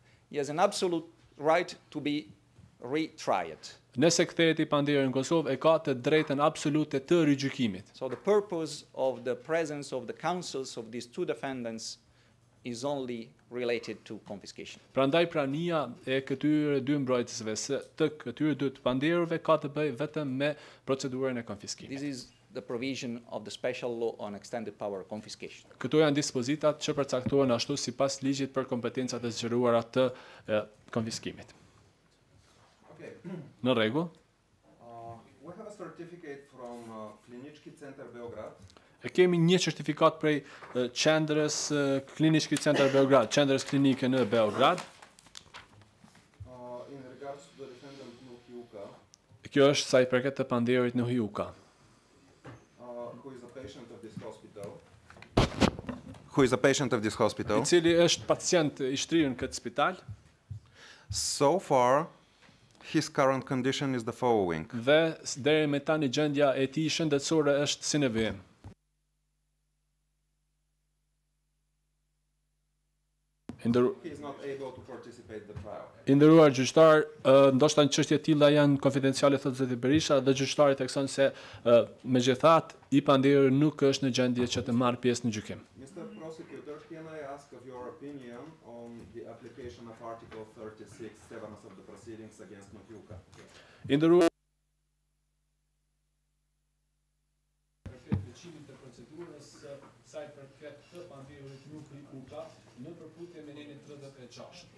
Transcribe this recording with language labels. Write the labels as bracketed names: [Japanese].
[English] Yes, an absolute right to be retried. [Albanian] Nëse kthehet i pandehur në Kosovë, e ka të drejtën absolute të rigjykimit. [English] So the purpose of the presence of the counsels of these two defendants is only related to confiscation. [Albanian] Prandaj prania e këtyre dy mbrojtësve të këtyre dy të pandehurve ka të bëjë vetëm me procedurën e konfiskimit. [English] This is the provision of the special law on extended power confiscation. [Albanian] Këto janë dispozitat që përcaktohen ashtu sipas ligjit për kompetencat e zgjeruara të konfiskimit. [English] Okay. [Albanian] Në rregull. [English] We have a certificate from Klinički Centar Beograd. [Albanian] E kemi një certifikat prej qendrës Klinički Centar Beograd, qendrës klinike në Beograd. [English] In regards to the defendant Nuhiuka, [Albanian] Kjo është sa i përket të pandehurit Nuhiuka, [English] who is a patient of this hospital. Who is a patient of this hospital. [Albanian] I cili është pacient i shtrirë në këtë spital. [English] So far, his current condition is the following. [Albanian] Dhe deri me tani gjendja e tij shëndetësore është si në vijim. [English] He is not able to participate in the trial. [Albanian] I nderuar gjyqtar, ndoshta në çështje të tilla janë konfidenciale, thotë zoti Berisha, dhe gjyqtari thekson se megjithatë i pandehur nuk është në gjendje që të marrë pjesë në gjykim. [English] Mr. Prosecutor, can I ask of your opinion on the application of Article 36, severance of the proceedings against Nuhiuka? [Albanian] I nderuar veçimin të procedurës sa i përket të pandehurit Nuhiuka në përputhje me nenin 36.